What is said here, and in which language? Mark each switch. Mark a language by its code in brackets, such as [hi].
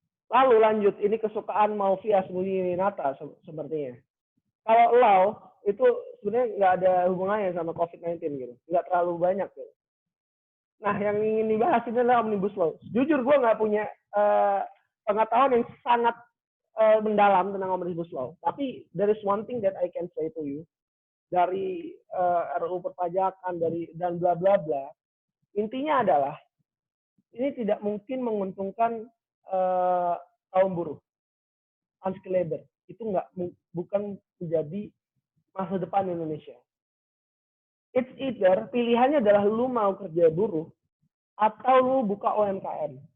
[id] Lalu lanjut, ini kesukaan Malvias Mulyinata sepertinya. Kalau law itu sebenarnya nggak ada hubungannya sama COVID-19 gitu, nggak terlalu banyak gitu. Nah, yang ingin dibahas ini adalah Omnibus Law. Jujur gue nggak punya pengetahuan yang sangat mendalam tentang Omnibus Law. Tapi [en] there is one thing that I can say to you. [id] Dari RUU perpajakan, dan bla bla bla. Intinya adalah ini tidak mungkin menguntungkan kaum buruh. [en] Unskilled labor. [id] Itu bukan menjadi masa depan Indonesia. [en] It's either [id] pilihannya adalah lu mau kerja buruh atau lu buka UMKM.